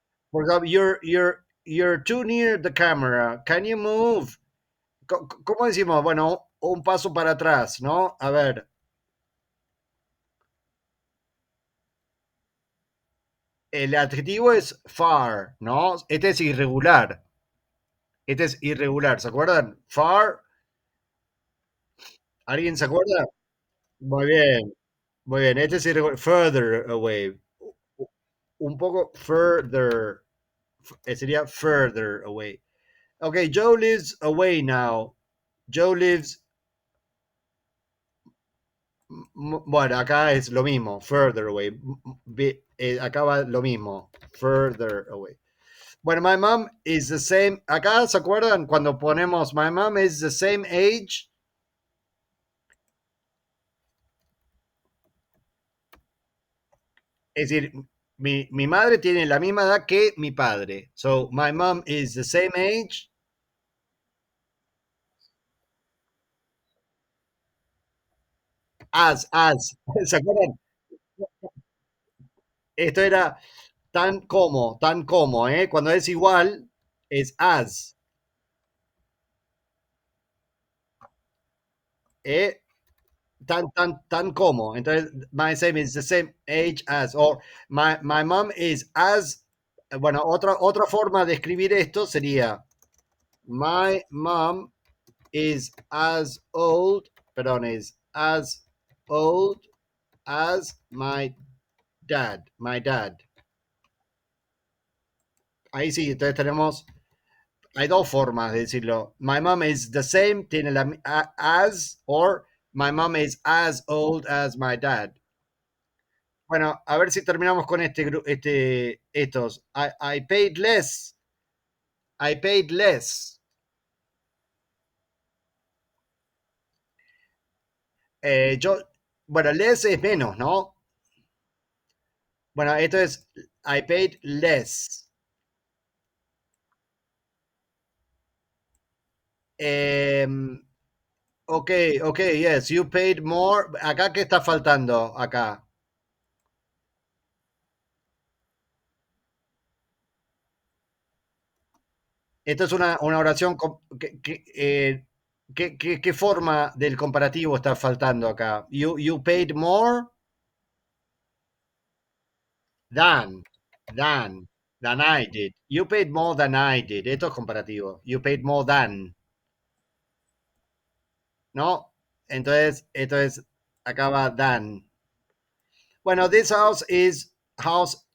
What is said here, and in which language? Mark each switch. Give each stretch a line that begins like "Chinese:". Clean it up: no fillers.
English: For example, you're too near the camera. Can you move?
Spanish: ¿Cómo decimos? Bueno, un paso para atrás, ¿no? A ver, el adjetivo es far, ¿no? Este es irregular. Este es irregular, ¿se acuerdan? Far, ¿alguien se acuerda? Muy bien, muy bien. Este es irregular.
English: Further away.
Spanish: Un poco further. Sería
English: further away. Okay, Joe lives away now. Joe lives.
Spanish: Bueno, acá es lo mismo.
English: Further away.
Spanish: Acá va lo mismo.
English: Further away. Bueno, my mom is the same.
Spanish: Acá se acuerdan cuando ponemos
English: my mom is the same age.
Spanish: Es decir, mi madre tiene la misma edad que mi padre.
English: So, my mom is the same age as.
Spanish: ¿Se acuerdan? Esto era tan como, ¿eh? Cuando es igual, es as, ¿eh? Tan como. Entonces,
English: my same is the same age as, or my mom is as,
Spanish: bueno, otra forma de escribir esto sería,
English: my mom is as old, perdón, is as old as my dad.
Spanish: Ahí sí, entonces tenemos, hay dos formas de decirlo.
English: My mom is the same,
Spanish: tiene la
English: as, or my mom is as old as my dad.
Spanish: Bueno, a ver si terminamos con estos.
English: I paid less. I paid less.
Spanish: Yo, bueno, less es menos, ¿no? Bueno, esto es
English: I paid less. Em, ok, ok, yes, you paid more.
Spanish: Acá, ¿qué está faltando? Acá. Esto es una oración. ¿Qué forma del comparativo está faltando acá?
English: You paid more than, than, than I did. You paid more than I did.
Spanish: Esto es comparativo.
English: You paid more than, ¿no?
Spanish: Entonces, esto es, acá va than.
English: Bueno, this house is house.